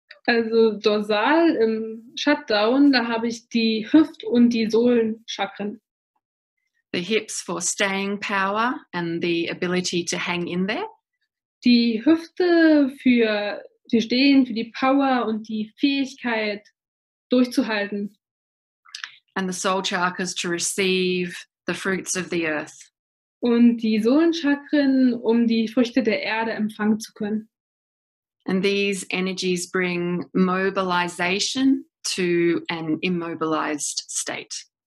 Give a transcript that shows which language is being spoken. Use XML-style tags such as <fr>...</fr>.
<de>Also dorsal im Shutdown, da habe ich die Hüft- und die Sohlenchakren.</de> <en>The hips for staying power and the ability to hang in there.</en> <de>Die Hüfte für Stehen, für die Power und die Fähigkeit durchzuhalten.</de> <en>And the soul chakras to receive the fruits of the earth.</en> <de>Und die Sohlenchakren, um die Früchte der Erde empfangen zu können.</de> <en>And these energies bring mobilization to an immobilized state.</en>